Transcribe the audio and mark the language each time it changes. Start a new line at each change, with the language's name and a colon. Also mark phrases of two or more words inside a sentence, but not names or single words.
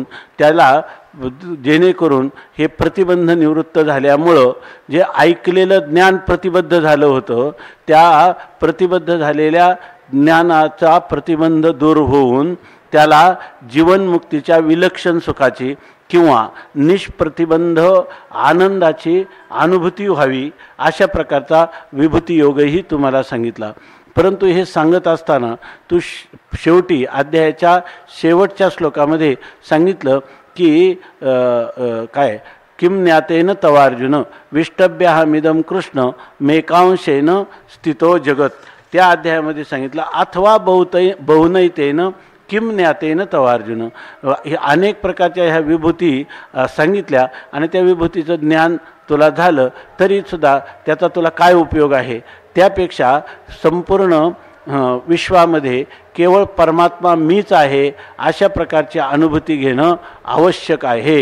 Marathi: त्याला, जेणेकरून हे प्रतिबंध निवृत्त झाल्यामुळं जे ऐकलेलं ज्ञान प्रतिबद्ध झालं होतं, त्या प्रतिबद्ध झालेल्या ज्ञानाचा प्रतिबंध दूर होऊन त्याला जीवनमुक्तीच्या विलक्षण सुखाची किंवा निष्प्रतिबंध आनंदाची अनुभूती व्हावी, अशा प्रकारचा विभूती योगही तुम्हाला सांगितला. परंतु हे सांगत असताना तू शेवटी अध्यायाच्या शेवटच्या श्लोकामध्ये सांगितलं की काय
Sanskrit: किम ज्ञातेन तवार्जुन विष्टभ्याहमिदं कृष्ण मेकांशेन स्थितो जगत.
Marathi: त्या अध्यायामध्ये सांगितलं
Sanskrit: अथवा बहुनैतेन किम ज्ञातेन तवार्जुन.
Marathi: हे अनेक प्रकारच्या ह्या विभूती सांगितल्या आणि त्या विभूतीचं ज्ञान तुला झालं तरीसुद्धा त्याचा तुला काय उपयोग आहे. त्यापेक्षा संपूर्ण विश्वामध्ये केवळ परमात्मा मीच आहे अशा प्रकारची अनुभूती घेणं आवश्यक आहे.